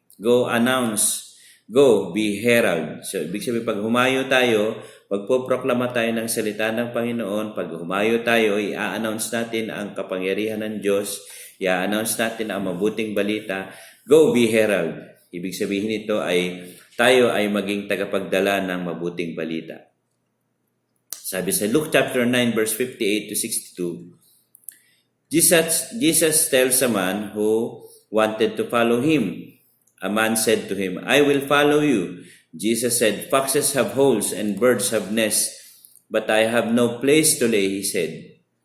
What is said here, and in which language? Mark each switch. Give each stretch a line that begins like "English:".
English: Go announce, go be herald.
Filipino: So, ibig sabihin, pag humayo tayo, pagpoproklama tayo ng salita ng Panginoon, pag humayo tayo, i-announce natin ang kapangyarihan ng Diyos, i-announce natin ang mabuting balita,
English: go be herald.
Filipino: Ibig sabihin nito ay tayo ay maging tagapagdala ng mabuting balita. Sabi sa
English: Luke chapter 9, verse 58 to 62, Jesus tells a man who wanted to follow him. A man said to him, I will follow you, Jesus said, "Foxes have holes and birds have nests, but I have no place to lay his head.